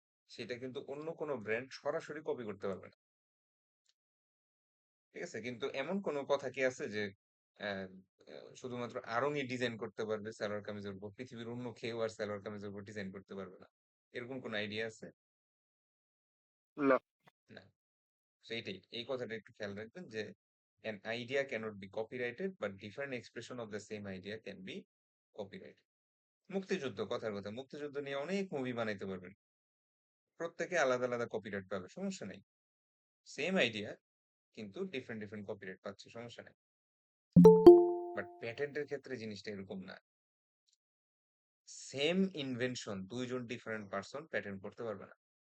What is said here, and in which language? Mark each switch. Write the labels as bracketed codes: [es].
[bn] সেটা কিন্তু অন্য কোনো ব্র্যান্ড সরাসরি কপি করতে পারবে না। ঠিক আছে? কিন্তু এমন কোনো কথা কি আছে যে অ্যা শুধুমাত্র আড়ংই ডিজাইন করতে পারবে সালোয়ার কামিজের উপর। পৃথিবীর অন্য কেউ আর সালোয়ার কামিজের উপর ডিজাইন করতে পারবে না। এরকম কোনো আইডিয়া আছে? না। না। সেইটাই। এই কথাটা একটু খেয়াল রাখবেন যে [en] an idea cannot be copyrighted but different expression of the same idea can be copyrighted. [bn] মুক্তিযুদ্ধ, কথার কথা। মুক্তিযুদ্ধ নিয়ে অনেক মুভি বানাইতে পারবেন। প্রত্যেকে আলাদা, আলাদা কপিরাইট পাবে। সমস্যা নাই। সেম আইডিয়া কিন্তু ডিফারেন্ট, ডিফারেন্ট কপিরাইট পাচ্ছে। সমস্যা নাই। বাট প্যাটেন্টের ক্ষেত্রে জিনিসটা এরকম না। সেম ইনভেনশন ২ জন ডিফারেন্ট পারসন প্যাটেন্ট করতে পারবে না।